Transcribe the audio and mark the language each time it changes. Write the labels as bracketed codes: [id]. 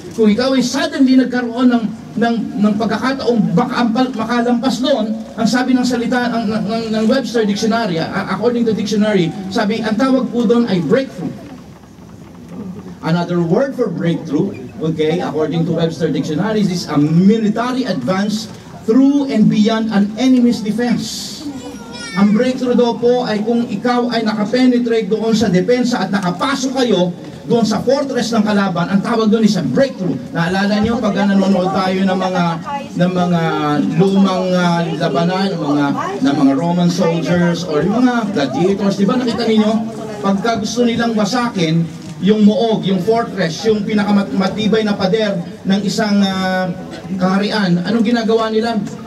[tl] Kung ikaw ay suddenly nagkaroon ng pagkakataong makalampas doon, ang sabi ng salita ng Webster Dictionary, according to dictionary, sabi, ang tawag po doon ay breakthrough. [en] Another word for breakthrough, okay, according to Webster Dictionary, is a military advance through and beyond an enemy's defense. [tl] Ang breakthrough daw po ay kung ikaw ay nakapenetrate doon sa depensa at nakapasok kayo doon sa fortress ng kalaban, ang tawag doon is a breakthrough. Naalala niyo pag nanonood tayo ng mga lumang labanan, ng mga Roman soldiers or yung mga gladiators, di ba nakita niyo pagka gusto nilang wasakin yung muog, yung fortress, yung pinakamatibay na pader ng isang kaharian, anong ginagawa nila?